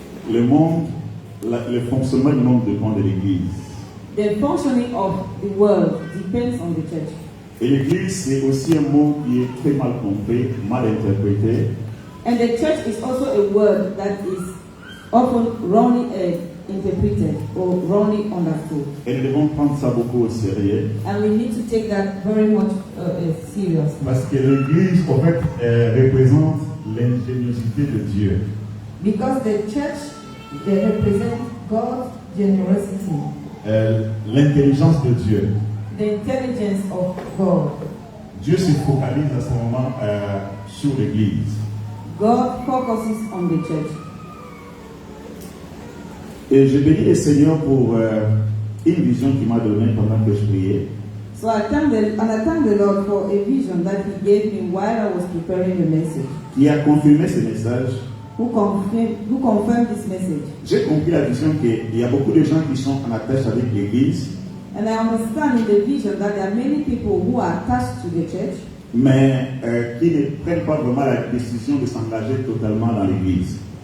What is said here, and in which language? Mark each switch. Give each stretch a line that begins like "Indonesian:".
French: le fonctionnement du monde dépend de l'Église.
English: The functioning of the world depends on the church.
French: Et l'Église, c'est aussi un mot qui est très mal compris, mal interprété.
English: And the church is also a word that is often wrongly interpreted or wrongly understood.
French: Et nous devons prendre ça beaucoup au sérieux.
English: And we need to take that very much seriously.
French: Parce que l'Église, en fait, représente l'ingéniosité de Dieu.
English: Because the church, they represent God's generosity.
French: L'intelligence de Dieu.
English: The intelligence of God.
French: Dieu se focalise à ce moment sur l'Église.
English: God focuses on the church.
French: Et je bénis le Seigneur pour une vision qu'il m'a donnée pendant que je priais.
English: So I thank the Lord for a vision that He gave me while I was preparing the message.
French: Qui a confirmé ce message.
English: Who confirmed this message?
French: J'ai compris la vision qu'il y a beaucoup de gens qui sont en attache avec l'Église.
English: And I understand in the vision that there are many people who are attached to the church,
French: mais qui ne prennent pas vraiment la décision de s'engager totalement dans l'Église.